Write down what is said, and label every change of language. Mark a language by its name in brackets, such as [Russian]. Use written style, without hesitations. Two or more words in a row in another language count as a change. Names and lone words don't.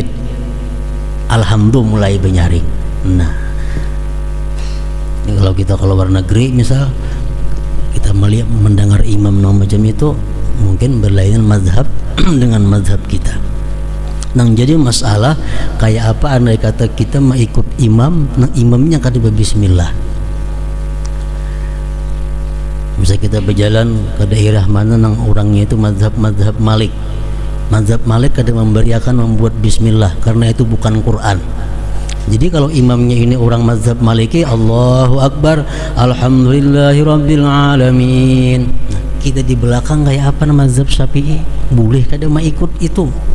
[Indonesian] Alhamdulillah mulai benyaring. Nah, ini kalau kita keluar negeri misal, kita melihat mendengar imam macam itu, mungkin berlainan mazhab dengan mazhab kita. Nang jadi masalah kayak apa andai kata kita mau ikut imam, nang imamnya kada bismillah. Bisa kita berjalan ke daerah mana nang orangnya itu mazhab Malik. Mazhab Malik kada memberiakan membuat bismillah karena itu bukan Quran. Jadi kalau imamnya ini orang mazhab Maliki, [Arabic] Allahu Akbar, Alhamdulillahirabbil alamin. [Indonesian] Nah, kita di belakang kayak apa nama mazhab Syafi'i? Boleh kada mau ikut itu?